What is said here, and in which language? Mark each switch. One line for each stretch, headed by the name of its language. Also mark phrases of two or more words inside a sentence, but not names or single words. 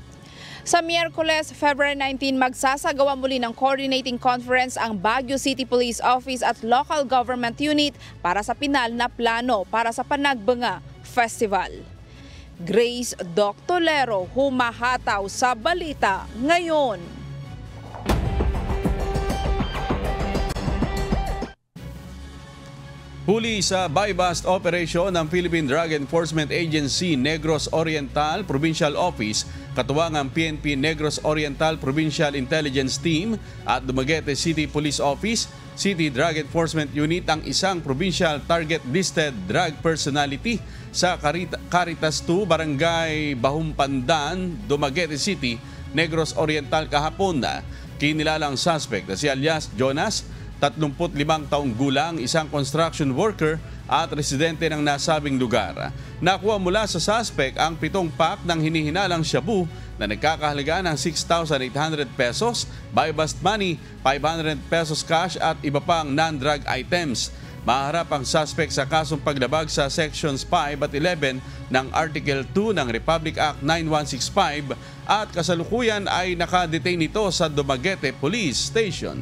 Filipino: Sa Miyerkules, February 19, magsasagawa muli ng coordinating conference ang Baguio City Police Office at Local Government Unit para sa pinal na plano para sa Panagbanga Festival. Grace Doctolero, humahataw sa balita ngayon. Huli sa
English: buy-bust operation
Filipino: ng Philippine Drug Enforcement Agency Negros Oriental Provincial Office, katuwang ang PNP Negros Oriental Provincial Intelligence Team at Dumaguete City Police Office, City Drug Enforcement Unit ang isang
English: provincial target-listed drug personality
Filipino: sa Caritas 2, Barangay Bahumpandan, Dumaguete City, Negros Oriental kahapon. Kinilalang suspect na si alias Jonas, 35 taong gulang, isang
English: construction worker
Filipino: at residente ng nasabing lugar. Nakuha mula sa suspect ang 7 pack ng hinihinalang shabu na nagkakahalaga ng 6,800 pesos,
English: buy-bust money,
Filipino: 500 pesos cash at iba pang
English: non-drug items.
Filipino: Maharap ang suspect sa kasong paglabag sa Sections 5 at 11 ng Article 2 ng Republic Act 9165 at kasalukuyan ay nakadetain ito sa Dumaguete Police Station.